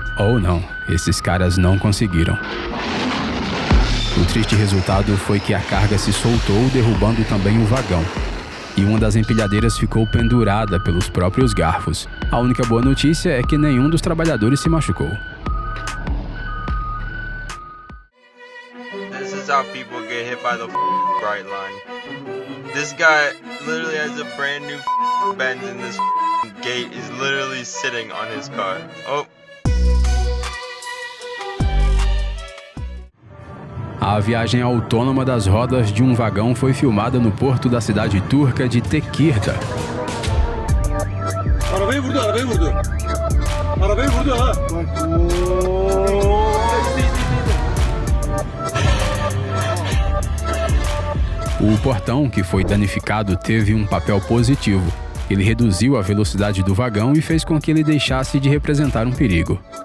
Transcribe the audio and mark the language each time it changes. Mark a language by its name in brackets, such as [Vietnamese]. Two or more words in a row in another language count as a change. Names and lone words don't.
[Portuguese] Ou não, esses caras não conseguiram. O triste resultado foi que a carga se soltou, derrubando também o vagão. E uma das empilhadeiras ficou pendurada pelos próprios garfos. A única boa notícia é que nenhum dos trabalhadores se machucou. [English] This is how people get hit by the bright line. This guy literally has a brand new Benz and this gate is literally sitting on his car. Oh. [Portuguese] A viagem autônoma das rodas de um vagão foi filmada no porto da cidade turca de Tekirdağ. [Turkish] Arabayı vurdu. Arabayı vurdu ha. [Portuguese] O portão que foi danificado teve um papel positivo. Ele reduziu a velocidade do vagão e fez com que ele deixasse de representar um perigo.